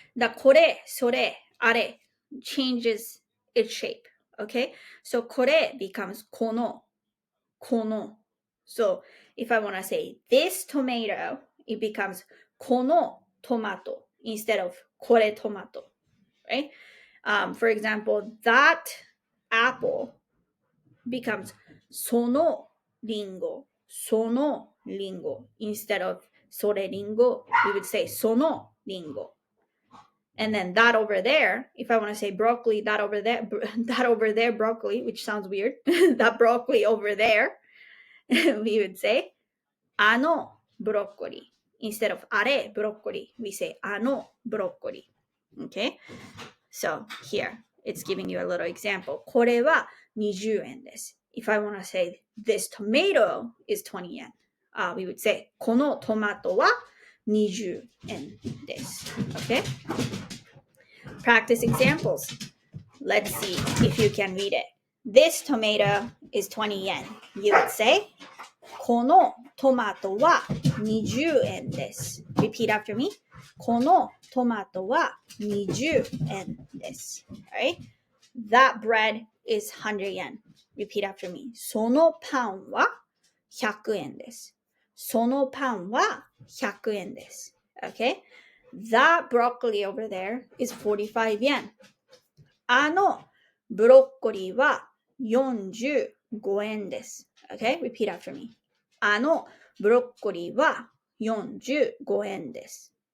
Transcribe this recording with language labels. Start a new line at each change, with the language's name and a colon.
English: The kore, sore, are changes its shape. Okay, so kore becomes kono, kono. So if I want to say this tomato, it becomes kono tomato instead of kore tomato, right? For example, that apple becomes sono ringo, sono ringo instead of sore ringo. We would say sono ringo. And then that over there, if I want to say broccoli, that over there, broccoli, which sounds weird, that broccoli over there, we would say ano broccoli. Instead of are broccoli, we say ano broccoli. Okay? So here, it's giving you a little example.
Japanese: これは20円です.
English: If I want to say this tomato is 20 yen, we would say
Japanese: このトマトは20円です.
English: Okay? Practice examples. Let's see if you can read it. This tomato is 20 yen. You would say
Japanese: このトマトは20円です.
English: Repeat after me.
Japanese: このトマトは20円です.
English: Alright? That bread is 100 yen. Repeat after me.
Japanese: そのパンは100円です. そのパンは100円です.
English: Okay? That broccoli over there is 45 yen.
Japanese: あのブロッコリーは45円です.
English: Okay? Repeat after me.
Japanese: あのブロッコリーは45円です.